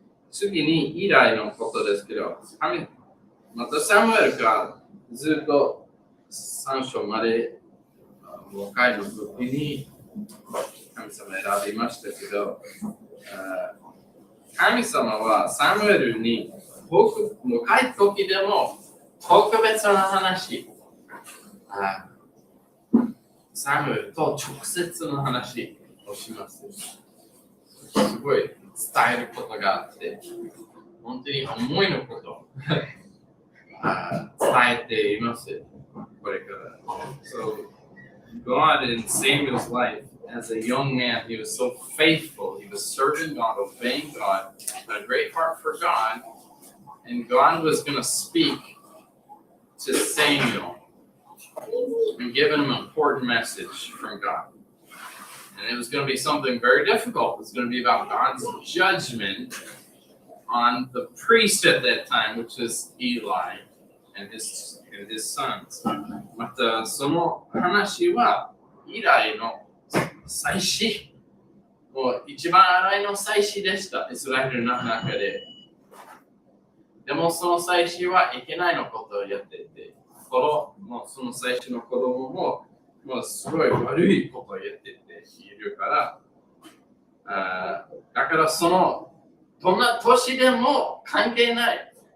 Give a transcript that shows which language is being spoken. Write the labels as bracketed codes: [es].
[ja] 次にイライのことですけど、またサムエルがずっと3章まで若いの時に神様選びましたけど、神様はサムエルに若い時でも特別な話、サムエルと直接の話をします。すごい伝えることがあって、本当に思いのことを伝えています。これから。 [en] So, God in Samuel's life, as a young man, he was so faithful. He was serving God, obeying God, had a great heart for God, and God was going to speak to Samuel and given him an important message from God. And it was going to be something very difficult. It was going to be about God's judgment on the priest at that time, which is Eli and his sons. [ja] また、その話は、イライの祭司、もう一番荒いの祭司でした、イスラエルの中で。でもその祭司はいけないのことをやってて、もうその祭司の子供も、もうすごい悪いことをやってているから、だからどんな年でも関係ない。